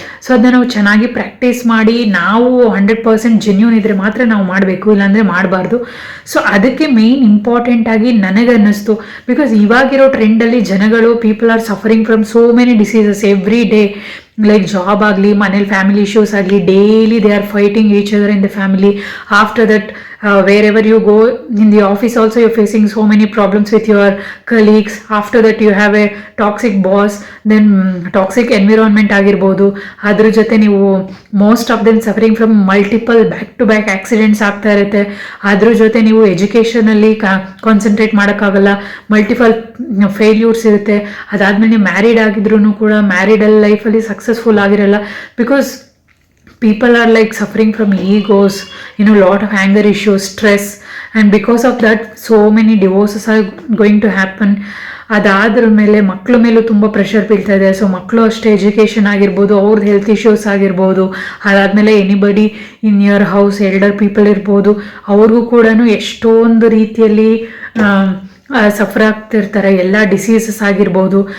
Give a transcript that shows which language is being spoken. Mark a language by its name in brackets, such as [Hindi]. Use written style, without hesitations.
[Kannada] So ಅದನ್ನ ನಾವು ಚೆನ್ನಾಗಿ ಪ್ರಾಕ್ಟೀಸ್ ಮಾಡಿ, ನಾವು 100% ಜೆನ್ಯೂನ್ ಇದ್ದರೆ ಮಾತ್ರ ನಾವು ಮಾಡಬೇಕು, ಇಲ್ಲಾಂದರೆ ಮಾಡಬಾರ್ದು. ಸೊ ಅದಕ್ಕೆ ಮೇಯ್ನ್ ಇಂಪಾರ್ಟೆಂಟಾಗಿ ನನಗನ್ನಿಸ್ತು. ಬಿಕಾಸ್ ಇವಾಗಿರೋ ಟ್ರೆಂಡಲ್ಲಿ ಜನಗಳು, [English] People are suffering from so many diseases every day. [Kannada] Like job ಆಗಲಿ, ಮನೇಲಿ ಫ್ಯಾಮಿಲಿ ಇಶ್ಯೂಸ್ ಆಗಲಿ, [English] Daily they are fighting each other in the family. After that wherever you go in the office also you're facing so many problems with your colleagues. After that you have a toxic boss, then toxic environment ಆಗಿರ್ಬೋದು. [Kannada] ಅದ್ರ ಜೊತೆ ನೀವು [English] most of them suffering from multiple back to back accidents [Kannada] ಆಗ್ತಾ ಇರುತ್ತೆ. ಅದ್ರ ಜೊತೆ ನೀವು ಎಜುಕೇಷನಲ್ಲಿ concentrate ಮಾಡೋಕ್ಕಾಗಲ್ಲ, ಮಲ್ಟಿಪಲ್ ಫೇಲ್ಯೂರ್ಸ್ ಇರುತ್ತೆ. ಅದಾದಮೇಲೆ ನೀವು ಮ್ಯಾರಿಡ್ ಆಗಿದ್ರೂ ಕೂಡ ಮ್ಯಾರಿಡಲ್ ಲೈಫಲ್ಲಿ ಸಕ್ಸಸ್ಫುಲ್ ಆಗಿರಲ್ಲ. [English] Because people are like suffering from egos, lot of anger issues, stress, and because of that so many divorces are going to happen. [Kannada] ಅದಾದ್ರ ಮೇಲೆ ಮಕ್ಕಳ ಮೇಲೂ ತುಂಬ ಪ್ರೆಷರ್ ಬೀಳ್ತಾ ಇದೆ. ಸೊ ಮಕ್ಕಳು ಅಷ್ಟೇ, ಎಜುಕೇಷನ್ ಆಗಿರ್ಬೋದು, ಅವ್ರದ್ದು ಹೆಲ್ತ್ ಇಶ್ಯೂಸ್ ಆಗಿರ್ಬೋದು, ಅದಾದಮೇಲೆ [English] anybody in your house elder people [Kannada] ಇರ್ಬೋದು, ಅವ್ರಿಗೂ ಕೂಡ ಎಷ್ಟೊಂದು ರೀತಿಯಲ್ಲಿ ಸಫರ್ ಆಗ್ತಿರ್ತಾರೆ, ಎಲ್ಲ ಡಿಸೀಸಸ್ ಆಗಿರ್ಬೋದು.